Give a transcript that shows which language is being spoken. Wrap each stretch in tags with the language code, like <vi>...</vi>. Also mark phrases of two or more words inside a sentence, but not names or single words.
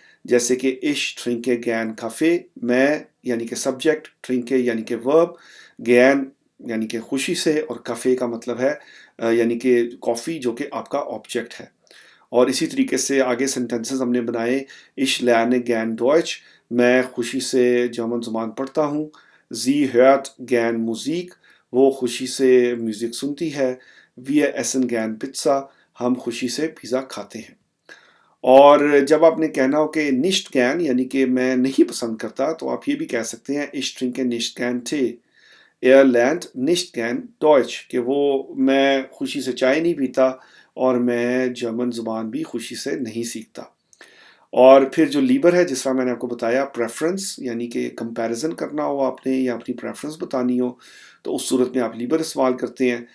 <hi>जैसे कि</hi> <de>Ich trinke gern Kaffee,</de> <hi>मैं यानी कि सब्जेक्ट, ट्रिंके यानी कि वर्ब, ज्ञान यानी कि खुशी से, और काफ़े का मतलब है यानी कि कॉफ़ी जो कि आपका ऑब्जेक्ट है। और इसी तरीके से आगे सेंटेंसेस हमने बनाए।</hi> <de>Ich lerne gern Deutsch,</de> <hi>मैं खुशी से जर्मन ज़ुबान पढ़ता हूँ।</hi> <de>Sie hört gern Musik,</de> <hi>वो खुशी से म्यूज़िक सुनती है।</hi> <de>wir essen gern Pizza,</de> <hi>हम खुशी से पिज़्ज़ा खाते हैं। और जब आपने कहना हो कि</hi> <de>nicht gern</de> <hi>यानी कि मैं नहीं पसंद करता, तो आप ये भी कह सकते हैं</hi> <de>ich trinke nicht gern Tee, er lernt nicht gern Deutsch,</de> <hi>कि वो मैं खुशी से चाय नहीं पीता और मैं जर्मन ज़ुबान भी खुशी से नहीं सीखता। और फिर जो लीबर है, जिस तरह मैंने आपको बताया, प्रेफ़रेंस यानी कि कंपैरिज़न करना हो आपने या अपनी प्रेफ़रेंस बतानी हो, तो उस सूरत में आप लीबर इस्तेमाल करते हैं।</hi>